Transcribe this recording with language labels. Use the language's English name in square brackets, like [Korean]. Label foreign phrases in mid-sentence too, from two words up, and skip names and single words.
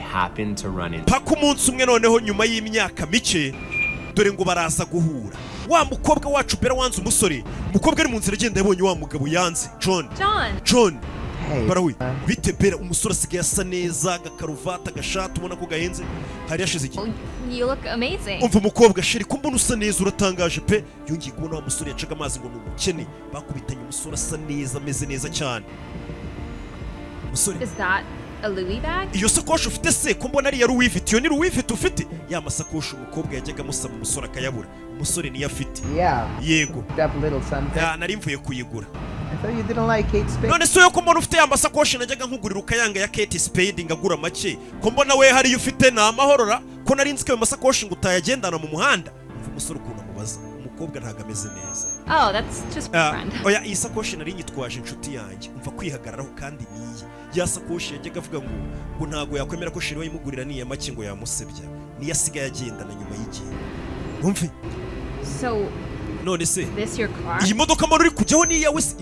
[Kinyarwanda] Paka umunsi umwe noneho nyuma y'imyaka mike dore ngo baraza guhura. Wa mukobwa wacu bera wanze umusore, umukobwa ari mu nzira agenda yabonye wa mugabo yanze John barawe bite bera umusore asigaye asa neza agakaruvata agashati ubona ko gahenze hari yashize iki. [English] You look amazing. [Kinyarwanda] Umva umukobwa sheri ko mbona usa neza uratangaje pe. Yongeye kubona wa musore yacaga amazi ngo ni umukene, bakubitanye umusore asa neza ameze neza cyane. Umusore [English] Is that a Louis bag? [Kinyarwanda] Iyo sakoshi ufite se ko mbona ari ya Louis Vuitton. Iyo ni Louis Vuitton ufite? Ya masakoshi umukobwa yajyaga amusaba umusore akayabura. Umusore niyo afite. Yego. Nari mvuye kuyigura. None se yo ko mbona ufite ya masakoshi najyaga nkugurira ukayanga ya Kate Spade ngagura make, ko mbona we hari ufite na amahorora ko nari nzike ayo masakoshi ngo utayagendana mu muhanda. Umva umusore ukuntu amubaza, umukobwa ntago ameze neza. [English] Oh, that's just a friend. [Kinyarwanda] Oya iyi sakoshi nari nyitwaje inshuti yanjye, umva kwihagararaho kandi niye. Ya sakoshi yajyaga avuga ngo ntago yakwemera ko shiri wayimugurira niya make ngo yamusebya, niyo asigaye agendana nyuma y'igihe. Umve So none se iyi modoka mbona uri kujyaho ni iyawe se?